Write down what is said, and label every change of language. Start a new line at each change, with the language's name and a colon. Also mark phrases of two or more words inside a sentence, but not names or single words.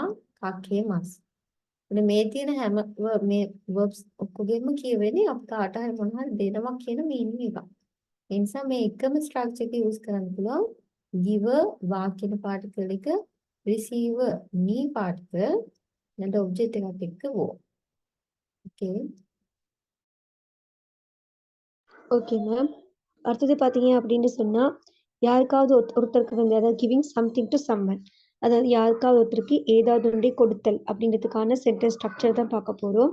Sinhala: kakemasu. මේ තියෙන හැම මේ verbs ඔක්කොගෙම කියවෙන්නේ අපි කාට හරි මොන හරි දෙනවා කියන meaning එකක්. ඒ නිසා මේ එකම ස්ට්‍රක්චර් එක යූස් කරන්න පුළුවන් giver වාක්‍යන පාටිකල් එක receiver me පාටිකල් ඊට ඔබ්ජෙක්ට් එකත් එක්ක wo. Okay.
English: okay ma'am.
Tamil: அடுத்தது பார்த்தீங்க அப்படின்னு சொன்னா யாருக்காவது ஒருத்தருக்கு வந்து அதாவது
English: giving something to someone,
Tamil: அதாவது யாருக்காவது ஒருத்தருக்கு ஏதாவது ஒன்றை கொடுத்தல் அப்படின்றதுக்கான
English: sentence structure
Tamil: தான் பார்க்க போறோம்.